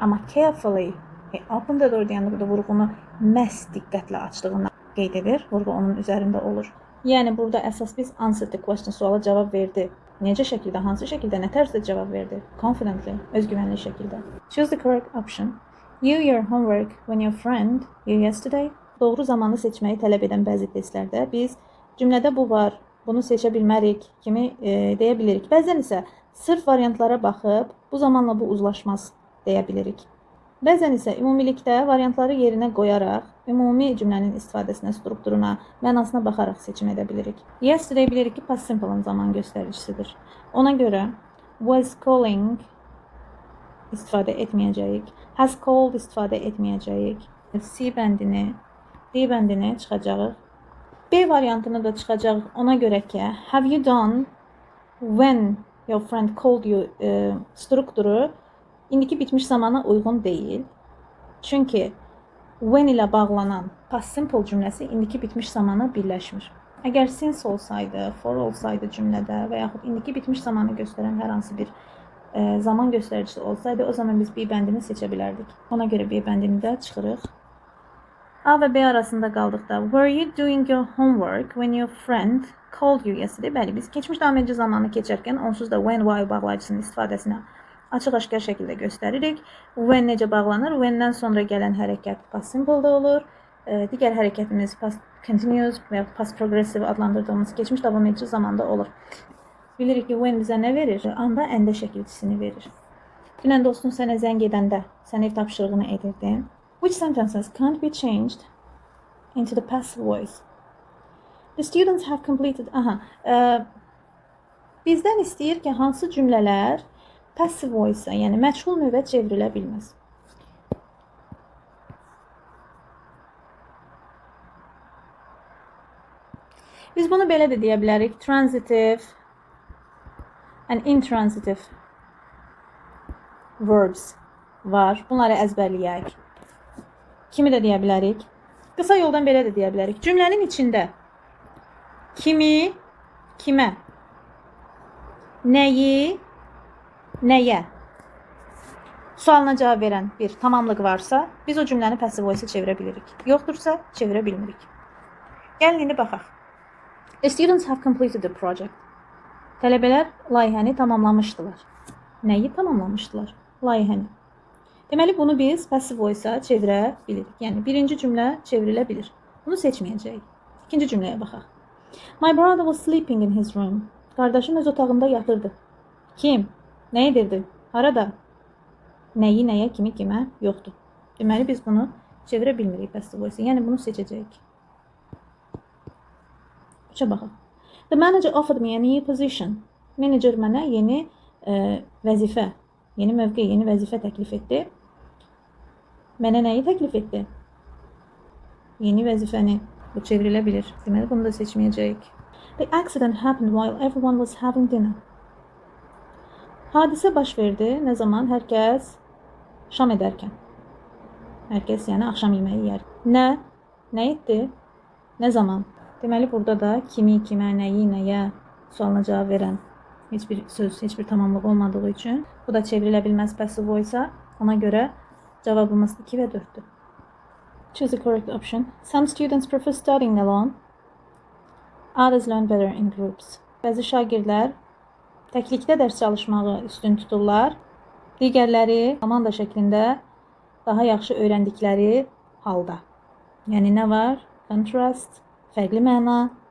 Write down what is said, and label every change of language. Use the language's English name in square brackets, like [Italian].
[Azerbaijani] Amma [English] carefully, he opened the door [Azerbaijani] deyəndə burada vurğunu məhz diqqətlə açdığını qeyd edir. Vurğu onun üzərində olur. Yəni burada əsas biz [English] answered the question, [Azerbaijani] suala cavab verdi. Necə şəkildə, hansı şəkildə, nə tərzdə cavab verdi? [English] Confidently, [Azerbaijani] özgüvənli şəkildə. [English] Choose the correct option. You your homework when your friend you yesterday. [Azerbaijani] Doğru zamanı seçməyi tələb edən bəzi testlərdə biz cümlədə bu var, bunu seçə bilmərik kimi deyə bilirik. Bəzən isə sırf variantlara baxıb bu zamanla bu uzlaşmaz deyə bilirik. Bəzən isə ümumilikdə variantları yerinə qoyaraq ümumi cümlənin istifadəsinə, strukturuna, mənasına baxaraq seçim edə bilirik. Yesterday bilirik ki, past simple-ın zaman göstəricisidir. Ona görə was calling istifadə etməyəcəyik. Has called istifadə etməyəcəyik. C bəndini, D bəndini çıxacağıq. B variantını da çıxacağıq. Ona görə ki, [English] have you done when your friend called you [Azerbaijani] strukturu indiki bitmiş zamana uyğun deyil. Çünki when ilə bağlanan past simple cümləsi indiki bitmiş zamana birləşmir. Əgər since olsaydı, for olsaydı cümlədə və yaxud indiki bitmiş zamanı göstərən hər hansı bir zaman göstəricisi olsaydı, o zaman biz B bəndini seçə bilərdik. Ona görə B bəndini də çıxırıq. A və B arasında qaldıqda [English] were you doing your homework when your friend called you yesterday? [Azerbaijani] Bəli, biz keçmiş davam edici zamanı keçərkən onsuz da when, why bağlayıcısının istifadəsinə açıq-aşkar şəkildə göstəririk. When necə bağlanır? When-dən sonra gələn hərəkət past simple-da olur. Digər hərəkətimiz past continuous və ya past progressive adlandırdığımız keçmiş davam edici zamanda olur. Bilirik ki, when bizə nə verir? Anda əndə şəkilçisini verir. Dünən dostun sənə zəng edəndə sən ev tapşırığını edirdin. [English] Which sentences can't be changed into the passive voice? The students have completed... [Azerbaijani] Bizdən istəyir ki, hansı cümlələr passive voice, yəni məchul növə çevrilə bilməz. Biz bunu belə də deyə bilərik. [English] Transitive and intransitive verbs var. [Azerbaijani] Bunları əzbərləyək. Kimi də deyə bilərik. Qısa yoldan belə də deyə bilərik. Cümlənin içində kimi, kimə, nəyi, nəyə sualına cavab verən bir tamamlıq varsa, biz o cümləni passive voice-a çevirə bilirik. Yoxdursa, çevirə bilmirik. Gəlin, indi baxaq. [English] The students have completed the project. [Azerbaijani] Tələbələr layihəni tamamlamışdılar. Nəyi tamamlamışdılar? Layihəni. Deməli, bunu biz passive voice-a çevirə bilirik. Yəni, birinci cümlə çevrilə bilir. Bunu seçməyəcəyik. İkinci cümləyə baxaq. [English] My brother was sleeping in his room. [Azerbaijani] Qardaşım öz otağında yatırdı. Kim? Nə edirdi? Harada? Nəyi, nəyə, kimi, kimə? Yoxdur. Deməli, biz bunu çevirə bilmirik passive voice-a. Yəni, bunu seçəcəyik. Üçə baxaq. [English] The manager offered me a new position. [Azerbaijani] Menecer mənə yeni vəzifə, yeni mövqe, yeni vəzifə təklif etdi. Mənə nəyi təklif etdi? Yeni vəzifəni. Bu çevrilə bilir. Deməli, bunu da seçməyəcəyik. [English] The accident happened while everyone was having dinner. [Azerbaijani] Hadisə baş verdi nə zaman? Hər kəs şam edərkən. Hər kəs yəni axşam yeməyi yer. Nə etdi? Nə zaman? Deməli burada da kimi, kimə, nəyi, nəyə sualına cavab verən heç bir söz, heç bir tamamlıq olmadığı üçün bu da çevrilə bilməz passive voice-a. Ona görə cavabımız 2 və 4-dür. [English] Choose the correct option. Some students prefer studying alone. Others learn better in groups. [Azerbaijani] Bəzi şagirdlər təklikdə dərs çalışmağı üstün tuturlar. Digərləri komanda şəklində daha yaxşı öyrəndikləri halda. Yəni nə var? Contrast, fərqli məna.